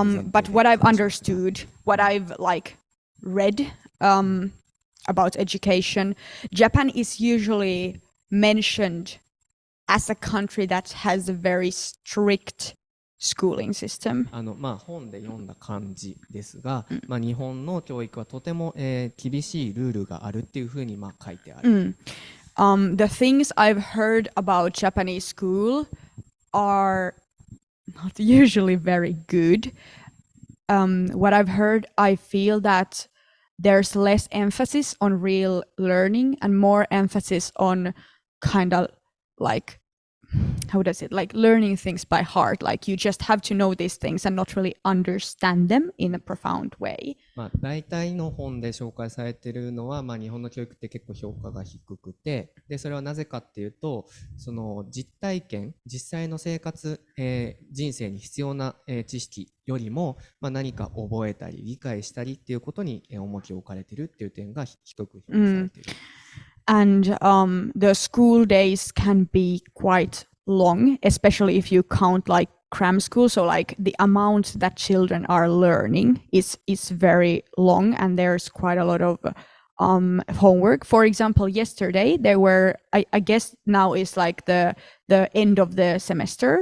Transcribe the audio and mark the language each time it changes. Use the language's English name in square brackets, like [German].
[English] But what I've understood, what I've like read about education, Japan is usually mentioned as a country that has a very strict schooling system. [Japanese] まあ本で読んだ感じですが、まあ日本の教育はとても厳しいルールがあるっていうふうにまあ書いてある。 [English] The things I've heard about Japanese school are not usually very good. What I've heard, I feel that there's less emphasis on real learning and more emphasis on kind of like, how does it, like learning things by heart. Like you just have to know these things and not really understand them in a profound way. [Japanese] まあ大体の本で紹介されているのは、まあ日本の教育って結構評価が低くて、でそれはなぜかっていうと、その実体験、実際の生活、人生に必要な、知識よりも、まあ何か覚えたり理解したりっていうことに、重きを置かれているっていう点が低く評価されている。 [English] And the school days can be quite long, especially if you count like cram school. So like the amount that children are learning is very long, and there's quite a lot of homework. For example, yesterday there were, I guess now is like the end of the semester.